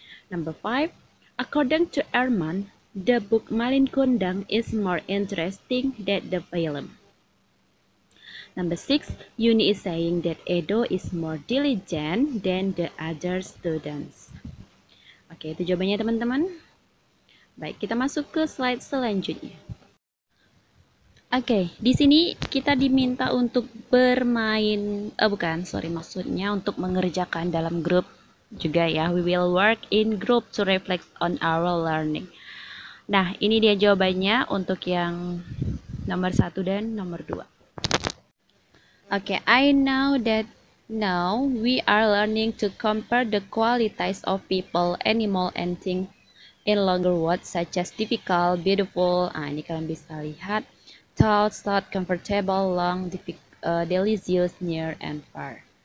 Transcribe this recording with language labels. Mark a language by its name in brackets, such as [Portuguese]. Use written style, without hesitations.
[English] Number 5, according to Erman, the book Malin Kundang is more interesting than the film. Number 6, Yuni is saying that Edo is more diligent than the other students. [Indonesian] Oke, itu jawabannya teman-teman. Baik, kita masuk ke slide selanjutnya. Oke, di sini kita diminta untuk bermain, maksudnya untuk mengerjakan dalam grup juga ya. [English] We will work in group to reflect on our learning. [Indonesian] Nah, ini dia jawabannya untuk yang nomor 1 dan nomor 2. [English] Oke, I know that now we are learning to compare the qualities of people, animal, and things in longer words such as difficult, beautiful. [Indonesian] Nah, ini kalian bisa lihat thought, comfortable, long, delicious, near, and far.